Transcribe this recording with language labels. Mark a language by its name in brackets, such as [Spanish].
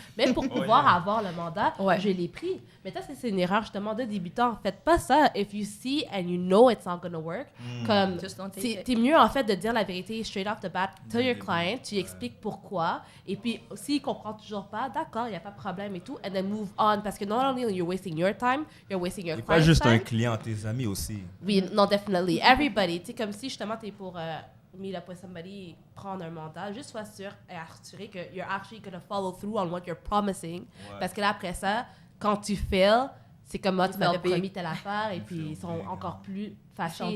[French] Même pour pouvoir avoir le mandat, je l'ai pris. Mais ça, c'est une erreur justement de débutant. Faites pas ça. [English] If you see and you know it's not gonna work, [French] comme t'es mieux en fait de dire la vérité [English] straight off the bat to your client. [French] Tu expliques pourquoi. Et puis, s'il comprend toujours pas, d'accord, il n'y a pas de problème et tout. [English] And then move on. [French] Parce que [English] not only you're wasting your time, you're wasting your client's time. [French] Pas juste un client, tes amis aussi. Oui, non, [English] definitely. Everybody. [French] Tu sais, comme si justement t'es pour [English] meet up with somebody, [French] prendre un mandat, juste sois sûr et assuré que [English] you're actually going to follow through on what you're promising. [French] Parce que là, après ça, quand tu fails, c'est comme moi, tu m'avais promis telle affaire et puis ils sont encore plus fâchés.